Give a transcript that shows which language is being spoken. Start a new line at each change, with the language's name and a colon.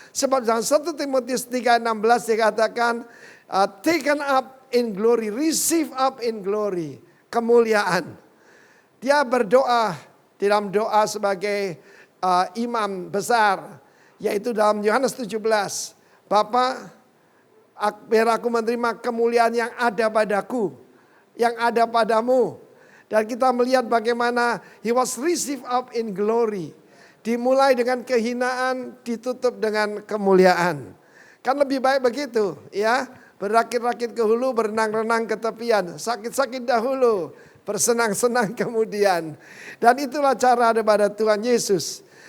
Indonesian: Sebab dalam 1 Timotius 3:16 dikatakan,
English: taken up in glory,
Indonesian: receive up in glory, kemuliaan. Dia berdoa dalam doa sebagai imam besar, yaitu dalam Yohanes 17. Bapa, biar aku menerima kemuliaan yang ada padaku, yang ada padamu. Dan kita melihat bagaimana
English: he was received up in glory.
Indonesian: Dimulai dengan kehinaan, ditutup dengan kemuliaan. Kan lebih baik begitu, ya. Berakit-rakit ke hulu, berenang-renang ke tepian. Sakit-sakit dahulu, bersenang-senang kemudian. Dan itulah cara daripada Tuhan Yesus.